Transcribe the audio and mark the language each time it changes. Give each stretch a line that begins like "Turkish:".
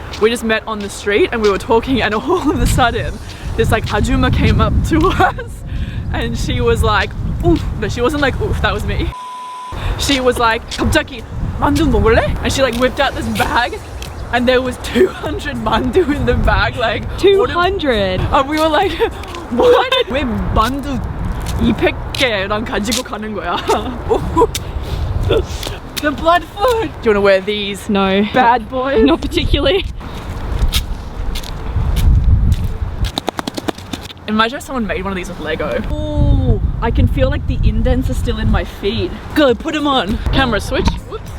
English: We just met on the street and we were talking and all of a sudden this like Ajuma came up to us and she was like oof. No, she wasn't like oof, that was me. She was like
Korean: 갑자기 만두 먹을래?
English: And she like whipped out this bag and there was 200 mandu in the bag, like 200! And we were like what?
Korean: 왜 만두 200개랑 가지고 가는 거야?
English: The blood food! Do you want to wear these? No. Bad boys? Not particularly. Imagine if someone made one of these with Lego. Oh, I can feel like the indents are still in my feet. Go, put them on. Camera switch. Whoops.